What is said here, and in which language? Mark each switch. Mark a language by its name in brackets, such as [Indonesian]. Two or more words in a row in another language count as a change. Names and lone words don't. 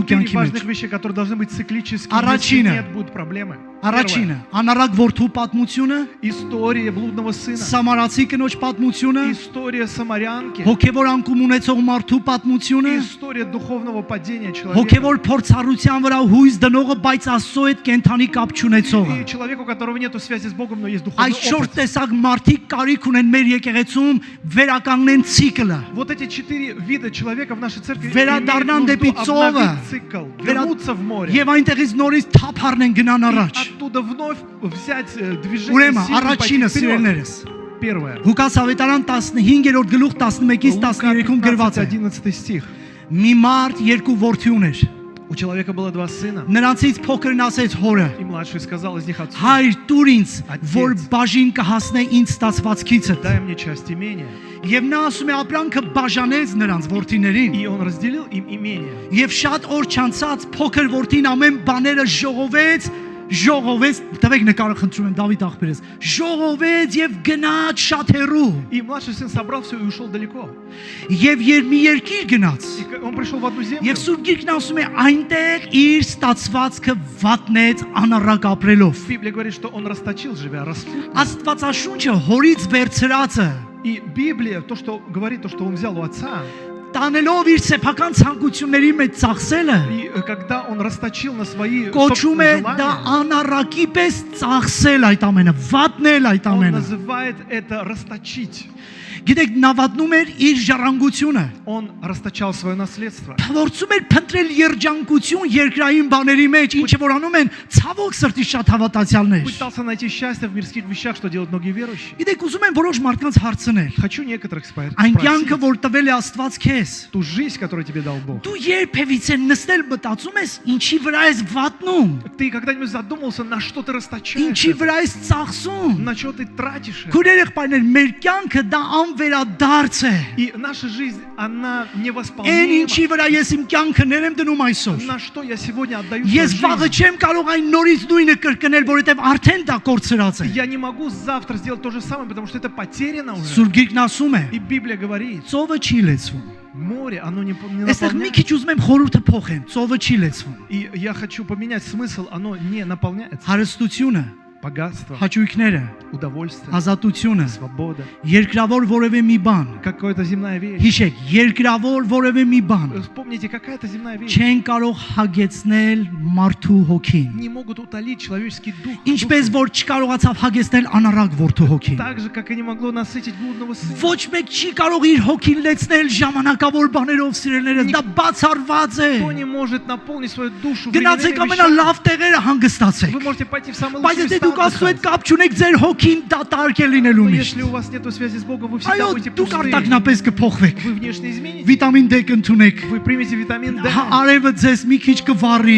[Russian] 4 [Armenian] կյանքի մեջ։ [Russian] важных вещи, которые должны быть циклические. Если [Armenian] Առաջինը, [Russian] нет, будут проблемы. [Armenian] Առաջինը, անարակ որդու պատմությունը, [Russian] История блудного сына. [Armenian] Սամարացի կնոջ պատմությունը, [Russian] История самарянки. [Armenian] հոգևոր անկում ունեցող մարդու պատմությունը, [Russian] История духовного падения человека. [Armenian] հոգևոր փորձառության վրա հույս դնողը, բայց Աստծո հետ կենթանի կապ չունեցողը։ [Russian] И человек, у которого нет связи с Богом, но есть духовный [Armenian] Այս 4 [Russian] опыт. [Armenian] տեսակ մարդիկ կարիք ունեն մեր եկեղեցում վերականգնեն ցիկլը։ [Russian] Вот эти 4 вида человека в нашей церкви [Armenian] Վերադառնան [Russian] имеют [Armenian] դեպի [Russian] нужду [Armenian] ծովը, [Russian] обновить цикл, вернуться в море. [Armenian] եւ այնտեղից նորից թափառնեն գնան [Russian] И [Armenian] առաջ։ [Russian] оттуда вновь взять движение [Armenian] Ուրեմն [Russian] силы, пойти [Armenian] առաջինը [Russian] вперед. [Armenian] սիրելիներս [Russian] Первое. [Armenian] Ղուկաս ավետարան 15-րդ գլուխ 11-ից [Russian] Лука [Armenian] 13-ում գրված է։ [Russian] 11 стих. [Armenian] Մի մարդ երկու որդի ուներ։ [Russian] У человека было 2 сына, [Armenian] Նրանցից փոքրն ասեց հորը. [Russian] и младший сказал из них отцу: [Armenian] Հայր, տուր ինձ, [Russian] Ատյեց։ [Armenian] որ բաժին կհասնե ինձ ստացվածքիցը։ [Russian] дай мне часть имения. [Armenian] Եվ նա ասում է ապրանքը բաժանեց նրանց որդիներին։ [Russian] И он разделил им имение. [Armenian] Եվ շատ օր չանցած փոքր որդին ամեն բաները ժողովեց, տվեք նկարը խնդրում եմ Դավիթ աղբերս, ժողովեց եւ գնաց շատ հեռու։ [Russian] И младший сын собрал все и ушел далеко. [Armenian] Եվ մի երկիր գնաց։ [Russian] И он пришел в одну землю. [Armenian] Եվ Սուրբ Գիրքն ասում է այնտեղ իր ստացվածքը վատնեց անառակ ապրելով։ [Russian] Библия говорит, что он расточил, живя распутно. [Armenian] Աստվածաշունչը հորից վերցրածը [Russian] И Библия, то, что говорит, то, что он взял у отца, [Armenian] տանելով իր սեփական ցանկությունների մեջ ծախսելը [Russian] и когда он расточил на свои [Armenian] կոչում է [Russian] собственные [Armenian] դա [Russian] желания, [Armenian] անառակի պես ծախսել այդ ամենը, վատնել այդ [Russian] он [Armenian] ամենը։ [Russian] называет это расточить. [Armenian] Գիտեք, նավատնում էր իր ժառանգությունը։ [Russian] Он расточал свое наследство. [Armenian] Փորձում էր փնտրել երջանկություն երկրային բաների մեջ, ինչը որ անում են ցավոք սրտի շատ հավատացյալներ։ [Russian] Пытался найти счастье в мирских вещах, что делают многие верующие. [Armenian] Գիտեք, ուզում եմ որոշ մարդկանց հարցնել։ [Russian] Хочу некоторых [Armenian] Այն կյանքը, [Russian] спросить. [Armenian] որ տվել է Աստված քեզ, [Russian] Ту жизнь, которую тебе дал Бог. [Armenian] դու երբևիցե նստել մտածում ես, ինչի վրա ես վատնում, [Russian] Ты когда-нибудь задумался, на что ты расточаешь? [Armenian] ինչի [Russian] это? [Armenian] վրա ես ծախսում։ [Russian] На что ты тратишь это? [Armenian] Քույրեր եղբայրներ, մեր կյանքը դա անվերադարձ է։ [Russian] И наша жизнь, она [Armenian] Այն [Russian] невосполнима. [Armenian] ինչի վրա ես իմ կյանքը ներեմ դնում այսօր։ [Russian] На что я сегодня отдаю [Armenian] Ես [Russian] свою [Armenian] վաղը [Russian] жизнь? [Armenian] չեմ կարող այն նորից նույնը կրկնել, որովհետև արդեն դա կորցրած է։ [Russian] Я не могу завтра сделать то же самое, потому что это потеряно уже. [Armenian] Սուրբ Գիրքն ասում է, [Russian] И Библия говорит, [Armenian] ծովը չի լեցվում։ [Russian] море, оно не [Armenian] Այստեղ մի [Russian] наполняется. [Armenian] քիչ ուզում եմ խորհուրդը փոխեմ, ծովը չի լեցվում։ [Russian] И я хочу поменять смысл, оно не наполняется. [Armenian] Հարստությունը, [Russian] Богатство, [Armenian] հաճույքները, [Russian] удовольствие, [Armenian] ազատությունը, [Russian] свобода, [Armenian] երկրավոր որևէ մի բան։ [Russian] какая-то земная вещь. [Armenian] Հիշեք, երկրավոր որևէ մի բան [Russian] Вспомните, какая-то земная вещь [Armenian] չեն կարող հագեցնել մարդու հոգին։ [Russian] не могут утолить человеческий дух. [Armenian] Ինչպես [Russian] душу. [Armenian] որ չկարողացավ հագեցնել անառակ որդու հոգին։ [Russian] Так же, как и не могло насытить блудного сына. [Armenian] Ոչ մեկ չի կարող իր հոգին լեցնել ժամանակավոր բաներով սիրելիներս, դա բացառված է։ [Russian] Кто не может наполнить свою душу [Armenian] Գնացեք [Russian] временными [Armenian] ամենալավ [Russian] вещами? [Armenian] տեղերը հանգստացեք։ [Russian] Вы можете пойти в самые [Armenian] Բայց [Russian] лучшие [Armenian] եթե [Russian] места [Armenian] դուք Աստծո հետ [Russian] отдыхать. [Armenian] կապ չունեք, ձեր հոգին դատարկ է լինելու [Russian] Но [Armenian] միշտ։ [Russian] если у вас нет связи с Богом, вы всегда [Armenian] Այո, [Russian] будете [Armenian] դուք [Russian] пустые. [Armenian] արտակնապես կփոխվեք։ [Russian] Вы внешне изменитесь. [Armenian] Վիտամին D կընդունեք։ [Russian] Вы примете витамин D. [Armenian] Արևը ձեզ մի քիչ կվառի։